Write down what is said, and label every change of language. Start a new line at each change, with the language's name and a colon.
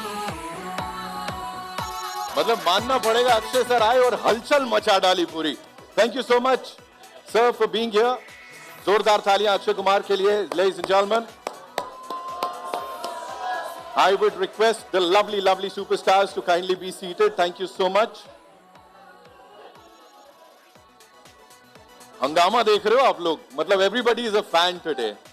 Hindi: मतलब मानना पड़ेगा अक्षय सर आए और हलचल मचा डाली पूरी.
English: Thank you so much sir for being here.
Hindi: जोरदार तालियां अक्षय कुमार के लिए.
English: Ladies and gentleman, I would request the lovely superstars to kindly be seated. Thank you so much.
Hindi: हंगामा देख रहे हो आप लोग, मतलब
English: everybody is a fan today.